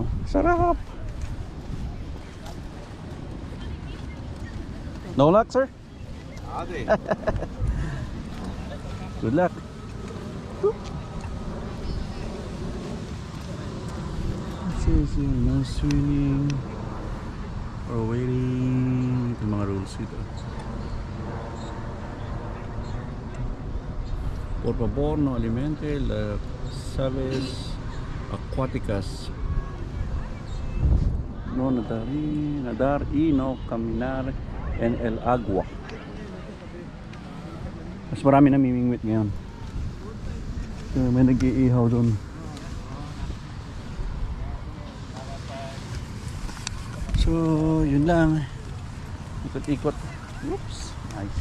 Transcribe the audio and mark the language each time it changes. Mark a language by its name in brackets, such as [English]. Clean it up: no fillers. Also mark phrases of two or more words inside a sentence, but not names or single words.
[Filipino] Sarap! [English] No luck, sir? Ade. Good luck. This is no swimming or waiting. [Filipino] Ito mga rules dito. [Spanish] Por favor, no alimente las aves acuáticas. No nadar y no caminar en el agua. [Filipino] Mas marami namimingwit ngayon. May nag-iihaw doon. So, yun lang. Ikot-ikot. Oops. Nice.